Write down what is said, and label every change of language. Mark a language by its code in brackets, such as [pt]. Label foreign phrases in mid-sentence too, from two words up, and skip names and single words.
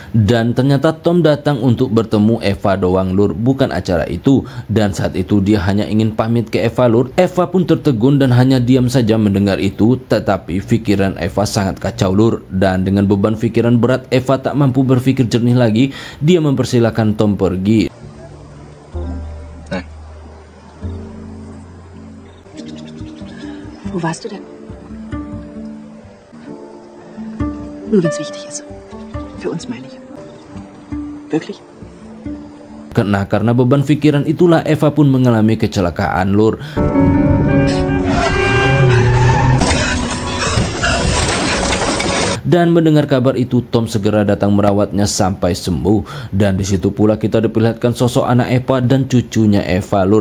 [id] Dan ternyata Tom datang untuk bertemu Eva doang lur, bukan acara itu. Dan saat itu dia hanya ingin pamit ke Eva lur. Eva pun tertegun dan hanya diam saja mendengar itu. Tetapi pikiran Eva sangat kacau lur. Dan dengan beban pikiran berat, Eva tak mampu berpikir jernih lagi. Dia mempersilahkan Tom pergi. [de] Wo warst du denn? Nur wenn es wichtig ist. Für uns meine ich. Wirklich? [id] Nah, karena beban pikiran itulah Eva pun mengalami kecelakaan lur. Dan mendengar kabar itu, Tom segera datang merawatnya sampai sembuh. Dan di situ pula kita diperlihatkan sosok anak Eva dan cucunya Eva lur.